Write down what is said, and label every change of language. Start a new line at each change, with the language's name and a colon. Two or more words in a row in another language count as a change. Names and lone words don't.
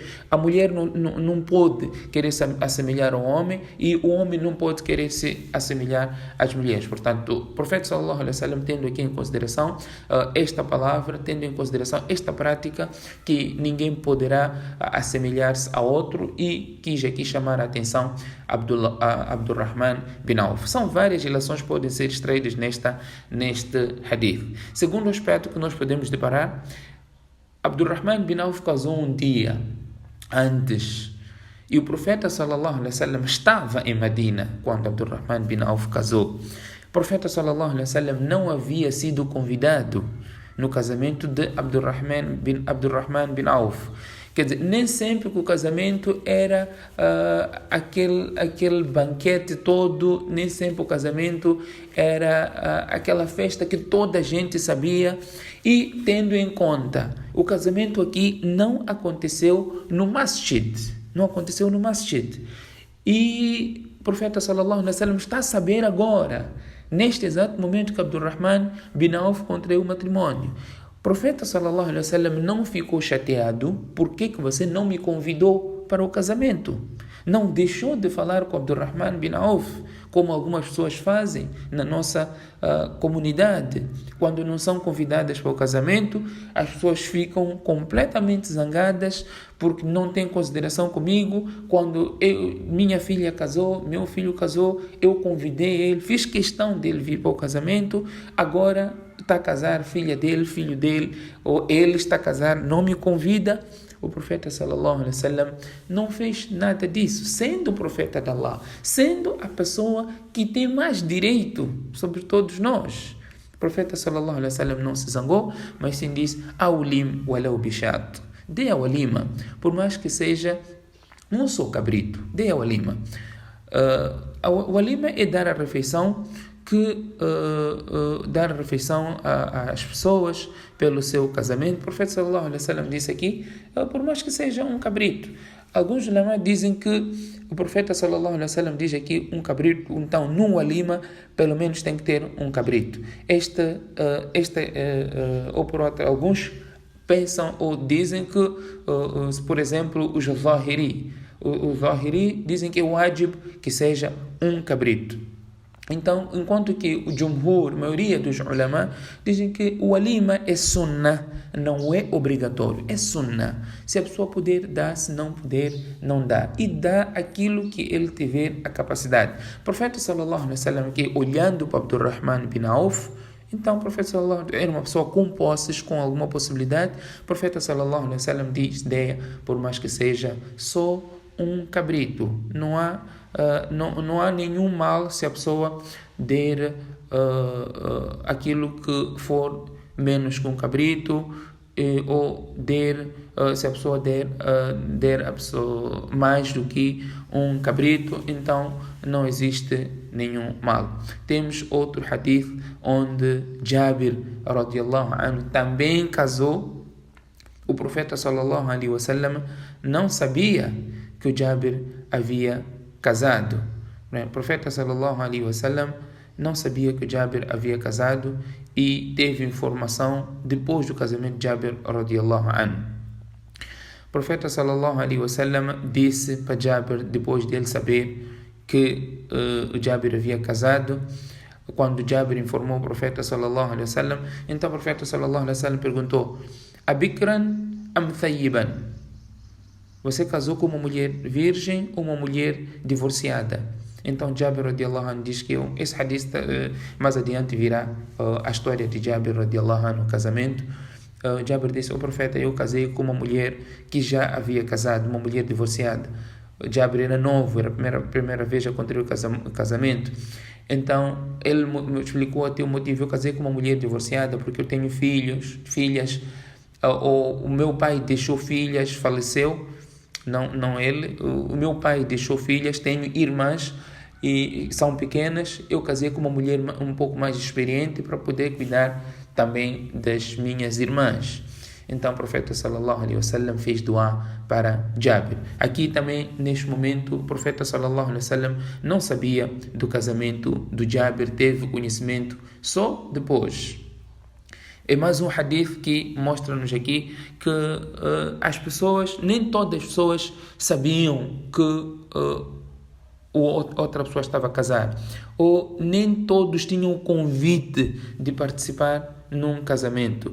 Portuguese: A mulher não pode querer se assemelhar ao homem e o homem não pode querer se assemelhar às mulheres. Portanto, o profeta
Arabic: صلى الله عليه وسلم,
Portuguese: tendo aqui em consideração esta palavra, tendo em consideração esta prática, que ninguém poderá assemelhar-se a outro, e quis aqui chamar a atenção Abdurrahman bin Auf. São várias relações que podem ser extraídas neste hadith. Segundo aspecto que nós podemos deparar, Abdurrahman bin Auf casou um dia antes, e o profeta
Arabic: صلى الله عليه وسلم
Portuguese: estava em Medina quando Abdurrahman bin Auf casou. O profeta
Arabic: صلى الله عليه وسلم
Portuguese: não havia sido convidado no casamento de Abdurrahman bin Auf. Quer dizer, nem sempre que o casamento era aquele banquete todo, nem sempre o casamento era aquela festa que toda a gente sabia. E tendo em conta, o casamento aqui não aconteceu no masjid, E o profeta
Arabic: صلى الله عليه وسلم
Portuguese: está a saber agora, neste exato momento, que Abdurrahman bin Auf contraiu o matrimônio. O profeta
Arabic: صلى الله عليه وسلم
Portuguese: não ficou chateado. Por que você não me convidou para o casamento? Não deixou de falar com Abdurrahman bin Auf, como algumas pessoas fazem na nossa comunidade. Quando não são convidadas para o casamento, as pessoas ficam completamente zangadas porque não têm consideração comigo. Quando minha filha casou, meu filho casou, eu convidei ele, fiz questão dele vir para o casamento, agora está a casar filho dele, ou ele está a casar, não me convida. O profeta
Arabic: صلى الله عليه وسلم
Portuguese: não fez nada disso, sendo o profeta de Allah, sendo a pessoa que tem mais direito sobre todos nós. O profeta
Arabic: صلى الله عليه وسلم
Portuguese: não se zangou, mas sim disse:
Arabic: "أولم ولو بشاة",
Portuguese: dê a walima, por mais que seja um só cabrito, dê a walima. A walima é dar a refeição às pessoas pelo seu casamento. O profeta
Arabic: صلى الله عليه وسلم
Portuguese: disse aqui, por mais que seja um cabrito. Alguns ulama dizem que o profeta
Arabic: صلى الله عليه وسلم
Portuguese: diz aqui um cabrito, então num walima pelo menos tem que ter um cabrito. Ou por outro, alguns pensam ou dizem que, por exemplo, os Zahiri dizem que é wajib que seja um cabrito. Então, enquanto que o Jumhur, a maioria dos ulama, dizem que o walima é sunnah, não é obrigatório, é sunnah. Se a pessoa puder dar, se não puder, não dá. E dá aquilo que ele tiver a capacidade. O profeta
Arabic: صلى الله عليه وسلم,
Portuguese: que olhando para Abdurrahman bin Auf, então o profeta
Arabic: صلى الله عليه وسلم
Portuguese: era uma pessoa com posses, com alguma possibilidade. O profeta
Arabic: صلى الله عليه وسلم
Portuguese: diz, por mais que seja só um cabrito, não há nenhum mal se a pessoa der aquilo que for menos que um cabrito, ou se a pessoa der a pessoa mais do que um cabrito, então não existe nenhum mal. Temos outro hadith onde Jabir
Arabic: رضي الله عنه
Portuguese: também casou. O profeta
Arabic: صلى الله عليه وسلم
Portuguese: não sabia que o Jabir havia casado. O profeta
Arabic: صلى الله عليه وسلم
Portuguese: não sabia que o Jabir havia casado e teve informação depois do casamento de Jabir
Arabic: رضي الله عنه.
Portuguese: O profeta
Arabic: صلى الله عليه وسلم
Portuguese: disse para Jabir, depois dele saber que o Jabir havia casado, quando Jabir informou o profeta
Arabic: صلى الله عليه وسلم,
Portuguese: então o profeta
Arabic: صلى الله عليه وسلم
Portuguese: perguntou:
Arabic: "أبكرا أم ثيبا?"
Portuguese: Você casou com uma mulher virgem ou uma mulher divorciada? Então Jabir
Arabic: رضي الله عنه
Portuguese: diz que esse hadith mais adiante virá a história de Jabir
Arabic: رضي الله عنه,
Portuguese: o casamento. Jabir disse: "O profeta, eu casei com uma mulher que já havia casado, uma mulher divorciada." Jabir era novo, era a primeira vez a contrair o casamento. Então ele me explicou até o motivo: eu casei com uma mulher divorciada porque eu tenho filhas, ou o meu pai deixou filhas, faleceu. Não ele, o meu pai deixou filhas, tenho irmãs e são pequenas, eu casei com uma mulher um pouco mais experiente para poder cuidar também das minhas irmãs. Então o profeta
Arabic: صلى الله عليه وسلم
Portuguese: fez dua para Jabir. Aqui também, neste momento, o profeta
Arabic: صلى الله عليه وسلم
Portuguese: não sabia do casamento do Jabir, teve conhecimento só depois. É mais um hadith que mostra-nos aqui que as pessoas, nem todas as pessoas sabiam que outra pessoa estava a casar, ou nem todos tinham o convite de participar num casamento.